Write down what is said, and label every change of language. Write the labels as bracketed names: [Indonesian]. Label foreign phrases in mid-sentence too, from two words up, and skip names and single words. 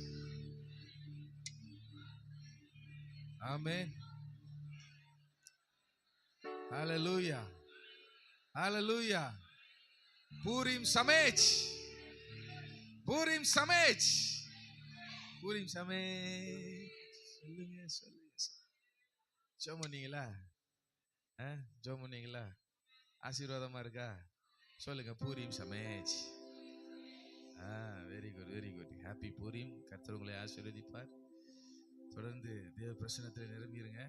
[Hebrew] Amen. Hallelujah. Hallelujah. פורים שמח. פורים שמח. פורים שמח. [Tamil] சொல்லுங்க. ஜெபம் பண்ணீங்களா? ஜெபம் பண்ணீங்களா? ஆசீர்வாதமா இருக்கா? சொல்லுங்க, [Hebrew] פורים שמח. [English] very good, very good. happy Purim. [Tamil] கர்த்தர் உங்களை ஆசீர்வதிப்பார். தொடர்ந்து தேவ பிரசன்னத்தில் நிரம்பிடுங்க.